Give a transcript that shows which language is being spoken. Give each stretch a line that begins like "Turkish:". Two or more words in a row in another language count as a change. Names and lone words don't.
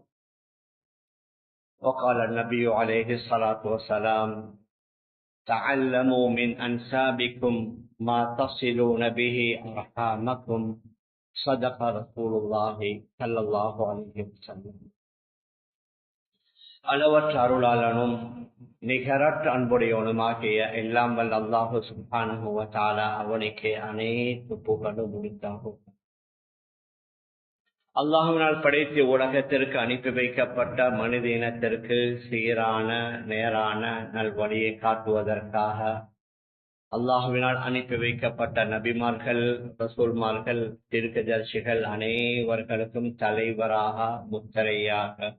Arabic: وقال النبي عليه الصلاة والسلام تعلموا من أنسابكم ما تصلون به أرحامكم. صدق رسول الله صلى الله عليه وسلم.
Tamil: அளவற்ற அருளாளனும் நிகரற்ற அன்புடையவனுமாகிய எல்லாம் வல்ல அல்லாஹு
Arabic: سبحانه وتعالى
Tamil: அவனுக்கு அனைத்து புகழும் உரித்தாகும். அல்லாஹுவினால் படைத்து உலகத்திற்கு அனுப்பி வைக்கப்பட்ட மனித இனத்திற்கு சீரான நேரான நல்வழியை காட்டுவதற்காக அல்லாஹுவினால் அனுப்பி வைக்கப்பட்ட நபிமார்கள், ரசூல்மார்கள், தீர்க்கதரிசிகள் அனைவர்களுக்கும் தலைவராக முத்திரையாக